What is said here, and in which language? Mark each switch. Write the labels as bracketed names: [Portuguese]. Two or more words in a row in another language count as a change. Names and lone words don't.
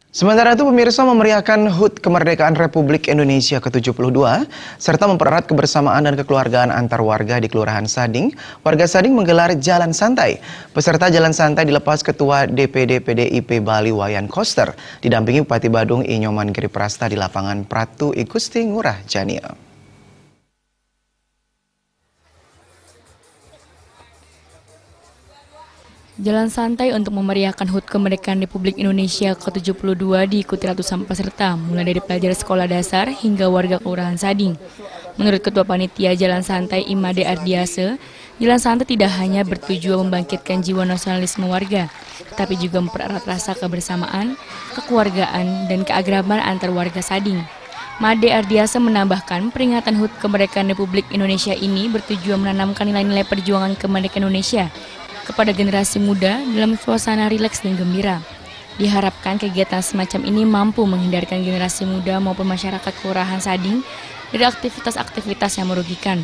[Indonesian] Sementara itu pemirsa memeriahkan HUT Kemerdekaan Republik Indonesia ke-72 serta mempererat kebersamaan dan kekeluargaan antar warga di Kelurahan Sading. Warga Sading menggelar jalan santai. Peserta jalan santai dilepas Ketua DPD PDIP Bali Wayan Koster didampingi Bupati Badung I Nyoman Giri Prasta di lapangan Pratu I Gusti Ngurah Jania. Jalan santai untuk memeriahkan HUT Kemerdekaan Republik Indonesia ke-72 diikuti ratusan peserta, mulai dari pelajar sekolah dasar hingga warga Kelurahan Sading. Menurut Ketua Panitia Jalan Santai Imade Ardiase, jalan santai tidak hanya bertujuan membangkitkan jiwa nasionalisme warga, tetapi juga mempererat rasa kebersamaan, kekeluargaan, dan keagraman antar warga Sading. Made Ardiase menambahkan peringatan HUT Kemerdekaan Republik Indonesia ini bertujuan menanamkan nilai-nilai perjuangan kemerdekaan Indonesia kepada generasi muda dalam suasana rileks dan gembira. Diharapkan kegiatan semacam ini mampu menghindarkan generasi muda maupun masyarakat Kelurahan Sading dari aktivitas-aktivitas yang merugikan.